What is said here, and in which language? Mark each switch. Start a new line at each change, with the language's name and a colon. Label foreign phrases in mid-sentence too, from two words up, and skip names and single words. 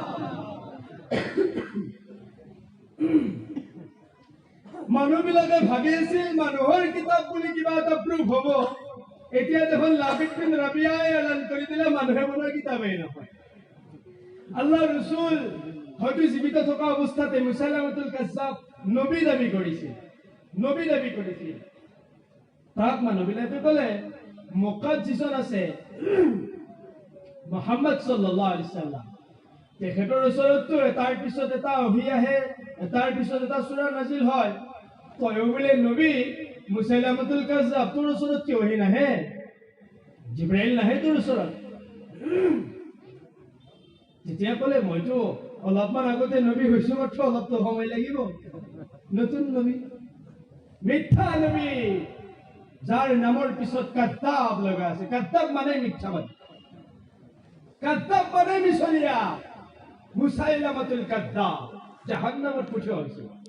Assamese: মানুহবিলাকে ভাবি আছিল মানুহৰ কিতাপ বুলি কিবা এটা প্ৰুফ হ'ব এতিয়া দেখোন লাবিদ বিন ৰাবিয়াই এলান কৰি দিলে মানুহে বনোৱা কিতাপেই নহয় আল্লাহ ৰাসূল হয়তো জীৱিত থকা অৱস্থাতে মুসাইলামাতুল কাজ্জাব নবী দাবী কৰিছিল তাক মানুহবিলাকে ক'লে মক্কাত যিজন আছে মুহাম্মদ
Arabic: صلى الله عليه وسلم
Assamese: তেখেতৰ ওচৰততো তাৰ পিছত এটা অহি আহে তাৰ পিছত এটা সূৰা নাজিল হয় তয়ো বোলে নবী মুসাইলামাতুল কাজ্জাব তোৰ ওচৰত কি অহি নাহে জিব্ৰাইল নাহে তোৰ ওচৰত যেতিয়া ক'লে মইতো অলপমান আগতে নবী হৈছো মাত্ৰ অলপতো সময় লাগিব নতুন নবী মিথ্যা নবী যাৰ নামৰ পিছত কাদ্দাব লগা আছে কাদ্দাব মানে মিথ্যাবাদী কাদ্দাব মানে মিছলীয়া মুসাইলামাতুল কাদ্দাব জাহান্নামত পঠিওৱা হৈছে